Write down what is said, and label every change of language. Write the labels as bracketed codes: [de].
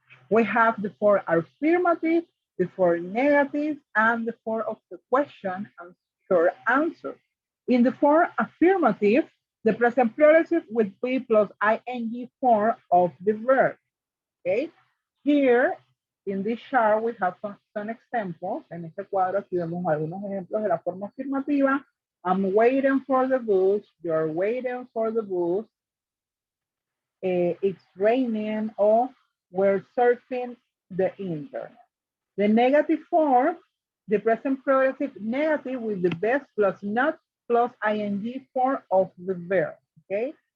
[en] We have the four affirmative, the four negative, and the four of the question and short answer. In the four affirmative, the present progressive would be plus ing form of the verb. Okay. Here in this chart we have some examples. [es] En este cuadro aquí vemos algunos ejemplos de la forma afirmativa. [en] I'm waiting for the bus. You're waiting for the bus. It's raining, or we're surfing the internet. The negative form, the present progressive negative with the best plus not plus ing form of the verb, okay?